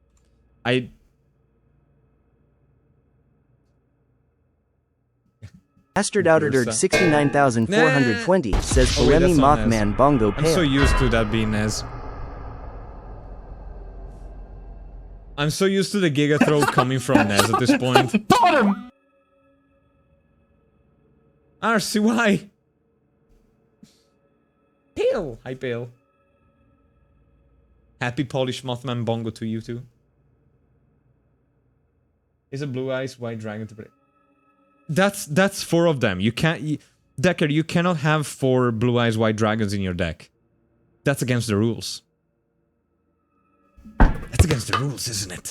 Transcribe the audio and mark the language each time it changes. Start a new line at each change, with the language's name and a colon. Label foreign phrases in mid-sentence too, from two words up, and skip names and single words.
English: Aster Outerderg 69,420 says Polemi Mothman Bongo Pair. I'm so used to that being Nez. I'm so used to the Giga Throw coming from Nez at this point. Bottom! RCY! Pale! Hi, Pale. Happy Polish Mothman Bongo to you too. Is a blue eyes white dragon to play? That's 4 of them. You can't... Decker, you cannot have 4 blue eyes white dragons in your deck. That's against the rules. That's against the rules, isn't it?